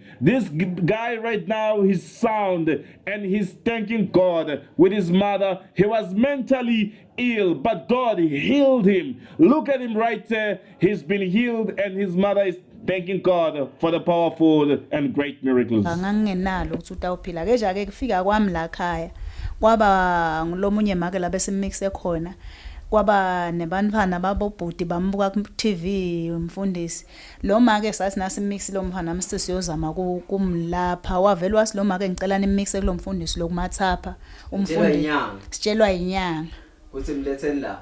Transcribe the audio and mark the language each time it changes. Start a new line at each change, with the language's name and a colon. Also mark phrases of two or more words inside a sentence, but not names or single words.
English: This guy right now, he's sound and he's thanking God with his mother. He was mentally ill, but God healed him. Look at him right there. He's been healed and his mother is thanking God for the powerful and great miracles.
Swati: Ngangenalo ukuthi utawuphila ke nje ake kufika kwami la khaya kwaba ngilomunye make la bese mix ekhona kwaba nebantwana babobhudi bambuka ku TV umfundisi lo make sathi nasi mix lo mfana nami siyozama kumlapha wavela wasi lo make ngicela nimix kulo mfundisi lokumathapha umfundisi sitshelwa inyanga uthi mletheni la